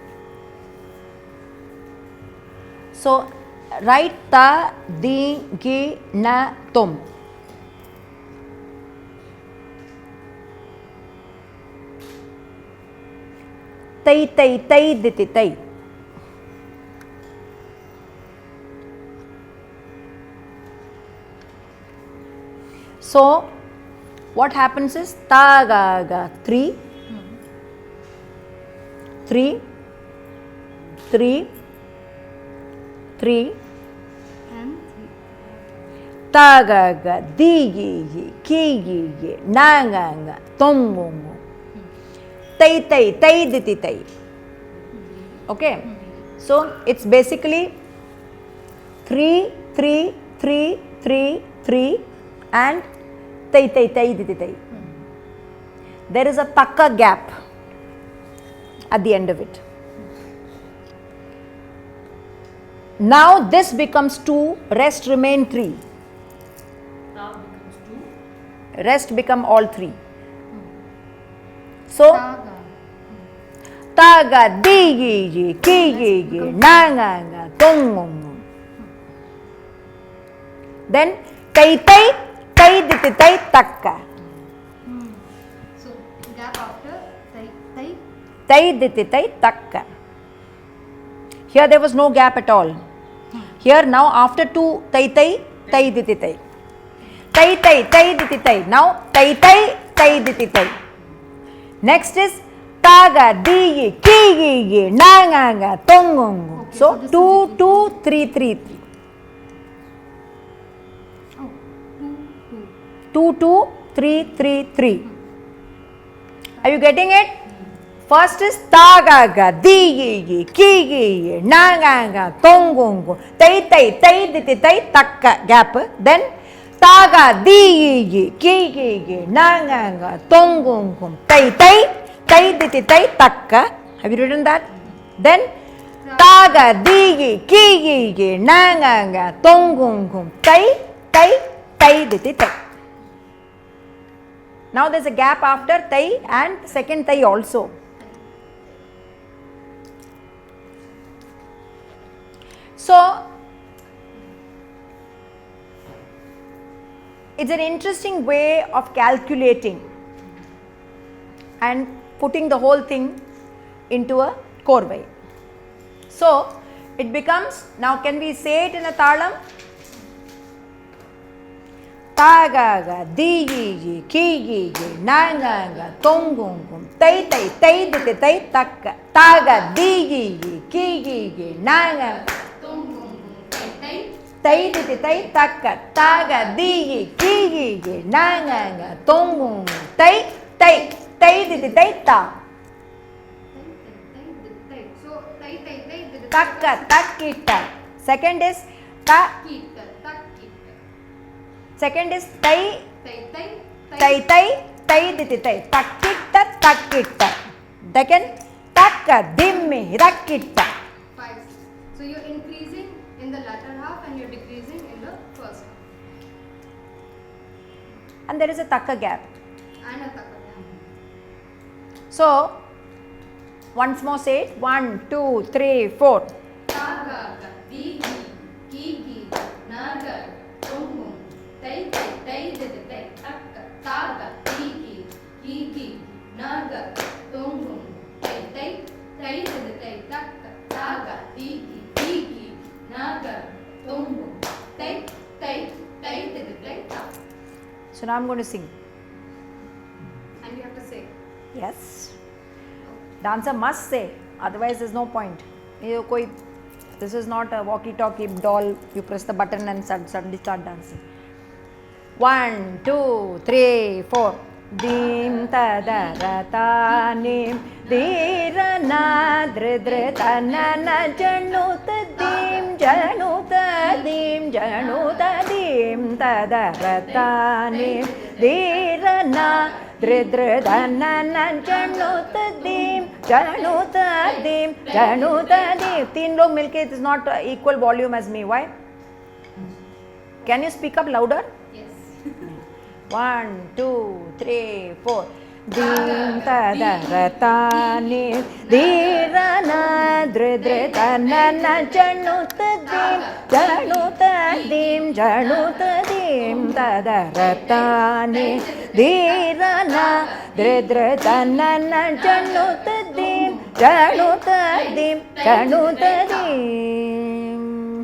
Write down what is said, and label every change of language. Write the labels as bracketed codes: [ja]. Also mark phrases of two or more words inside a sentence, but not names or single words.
[en] So, write ta, di, gi, na, tum. Tai, tai, tai, diti, tai. So, what happens is ta, ga, ga, 3, 3, 3, 3, and ta, ga, ga, di, gi, gi, ki, gi, gi, na, ga, ga, tom, go, go. Tai, tai, tai, diti, tai. Okay, so it's basically 3, 3, 3, 3, 3 and tai tai tai diti tai. There is a takka gap at the end of it. Now this becomes 2, rest remain 3. Ta becomes 2. Rest become all 3. So Raga. taga di gi gi ki gi gi na nga nga tong ngong. Then tai tai tai diti tai takka. So gap after tai tai. Tai diti tai takka. Here there was no gap at all. Here now after 2 tai tai tai diti tai. Tai tai tai diti tai. Now tai tai tai diti tai. Next is taga di ki gi gi na nga nga tong ngong. So 2 2 3 3 3. Oh, 2 2. 2 2 3 3 3. Are you getting it? First is ta ga ga di gi gi ki gi gi na ga ga tong gong gong tai tai tai diti tai takka gap. Then ta ga di gi gi ki gi gi na ga ga tong gong gong tai tai tai diti tai takka. Have you written that? Then ta ga di gi ki gi gi na ga ga tong gong gong tai tai tai diti tai. Now there is a gap after tai and second tai also. So it's an interesting way of calculating and putting the whole thing into a korvai. So it becomes, now can we say it in a talam? Ta ga ga di gi gi ki gi gi na ga ga tong gong gong tai tai tai diti tai takka. Ta ga di gi gi ki gi gi na ga Tong gong gong tai tai. tai diti tai takka. Ta ga di gi ki gi gi na ga ga tong gong gong tai tai tai diti tai ta. So tai tai tai diti Takka takkita. Second is ta. kita tak kita. Second is tai Tai tai tai tai tai diti tai takkita takkita. Second takka dimmi rakkita. 5. So you're increasing in the latter half and you're decreasing in the first half. And there is a takka gap. And a takka. So once more say it. 1 2 3 4. Ta ga ga di gi ki gi na ga tong gong tai tai tai diti tai takka. Ta ga di gi ki gi na ga tong gong tai tai tai diti tai takka. Ta ga di gi ki gi na ga tong gong tai tai tai diti tai takka. So now I'm going to sing. And you have to say. Yes. Dancer must say, otherwise there's no point. This is not a walkie-talkie doll. You press the button and suddenly start dancing. 1 2 3 4. Dim ta da ra ta nim di ra na dre dre ta na na janu ta dim janu ta dim janu ta dim ta da ra ta nim di ra na dre dre ta na na janu ta dim janu ta dim janu ta dim. [hi] तीन लोग मिलके [en] it is not equal volume as me. Why? Can you speak up louder? Yes. 1 2 3 4. Dim ta da ra ta ni di ra na dre dre ta na na janu ta dim janu ta dim janu ta dim ta da ra ta ni di ra na dre dre ta na na janu ta dim janu ta dim janu ta dim.